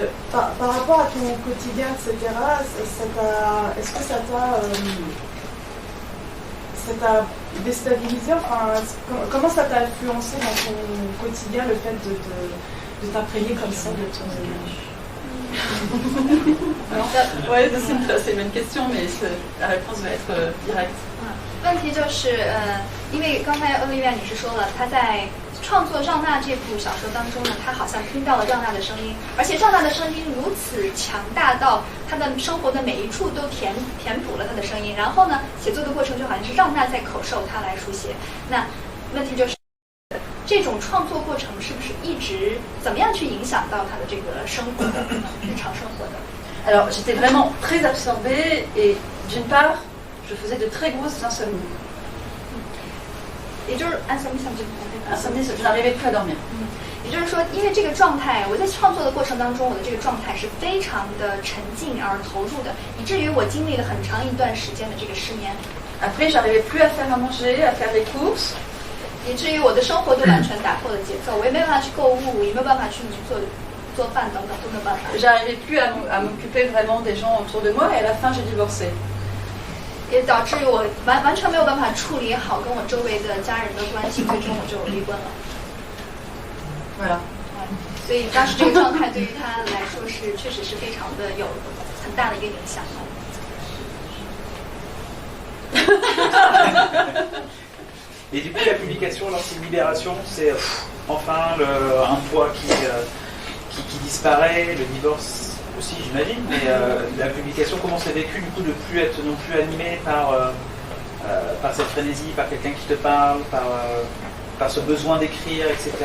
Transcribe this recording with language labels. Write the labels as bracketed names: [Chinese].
[French] Par rapport à ton quotidien, etc. Est-ce que ça t'a déstabilisé? Enfin, comment ça t'a influencé dans ton quotidien le fait de t'imprégner comme ça de ton Ouais, c'est une bonne question, mais la réponse va être directe. [Chinese] 问题就是，因为刚才欧丽维亚女士说了，她在创作《让娜》这部小说当中呢，她好像听到了让娜的声音，而且让娜的声音如此强大到她的生活的每一处都填补了她的声音。然后呢，写作的过程就好像是让娜在口授她来书写。那问题就是，这种创作过程是不是一直怎么样去影响到她的这个生活的日常生活的？ [French] Alors, j'étais vraiment très absorbée et d'une part, je faisais de très grosses insomnies. [Chinese] 也就是 [French] insomnie, je n'arrivais plus à dormir. [Chinese] 也就是说，因为这个状态，我在创作的过程当中，我的这个状态是非常的沉浸而投入的，以至于我经历了很长一段时间的这个失眠。 [French] Après, j'arrivais plus à faire à manger, à faire les courses. [Chinese] 以至于我的生活都完全打破了节奏，我也没办法去购物，也没有办法去做饭等等，都没有办法。 [French] J'arrivais plus à m'occuper vraiment des gens autour de moi et à la fin, j'ai divorcé. [Chinese] 也导致我完全没有办法处理好跟我周围的家人的关系，最终我就离婚了。 [French] Voilà. [Chinese] 所以当时这个状态对于他来说是确实是非常的有很大的一个影响。 [French] Et du coup, la publication, alors c'est une libération, c'est enfin un poids qui disparaît, le divorce aussi, j'imagine, mais la publication, comment c'est vécu du coup de plus être non plus animé par cette frénésie, par quelqu'un qui te parle, par ce besoin d'écrire, etc.